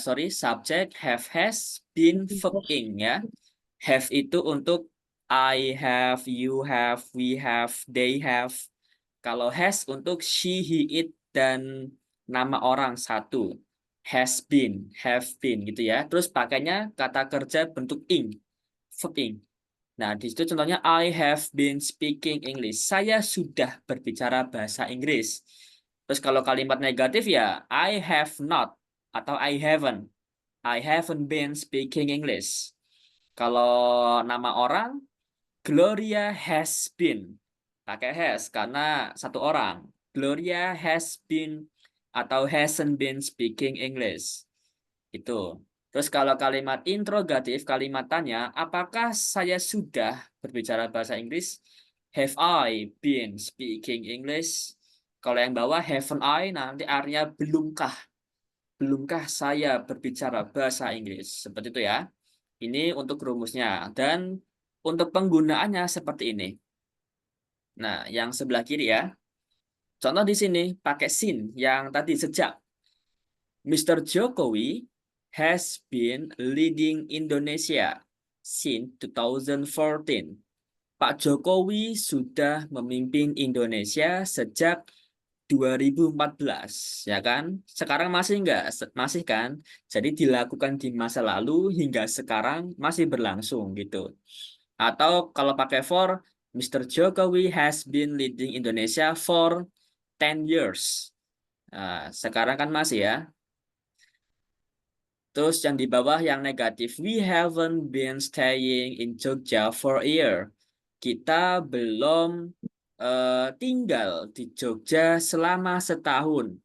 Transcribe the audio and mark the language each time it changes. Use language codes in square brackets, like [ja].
[en] Subject have has been verb ing ya. Have [id] itu untuk [en] I have, you have, we have, they have. [id] Kalau has untuk she, he, it, dan nama orang satu. Has been, have been gitu ya. Terus pakainya kata kerja bentuk ing, verb ing. Nah, di situ contohnya [en] I have been speaking English. [id] Saya sudah berbicara bahasa Inggris. Terus kalau kalimat negatif ya [en] I have not [id] atau [en] I haven't. I haven't been speaking English. [id] Kalau nama orang [en] Gloria has been. Pakai has [id] karena satu orang. [en] Gloria has been atau hasn't been speaking English. [id] Itu. Terus kalau kalimat interrogatif, kalimat tanya, apakah saya sudah berbicara bahasa Inggris? [en] Have I been speaking English? [id] Kalau yang bawah, [en] haven't I, [id] nanti artinya belumkah? Belumkah saya berbicara bahasa Inggris? Seperti itu ya. Ini untuk rumusnya. Dan untuk penggunaannya seperti ini. Nah, yang sebelah kiri ya. Contoh di sini, pakai sin yang tadi sejak. Mr. [en] Jokowi has been leading Indonesia since 2014. [id] Pak Jokowi sudah memimpin Indonesia sejak 2014, ya kan? Sekarang masih enggak? Masih kan? Jadi dilakukan di masa lalu hingga sekarang masih berlangsung gitu. Atau kalau pakai for, Mr. [en] Jokowi has been leading Indonesia for 10 years. [id] Nah, sekarang kan masih ya. Terus yang di bawah yang negatif, [en] we haven't been staying in Jogja for a year. [id] Kita belum tinggal di Jogja selama setahun.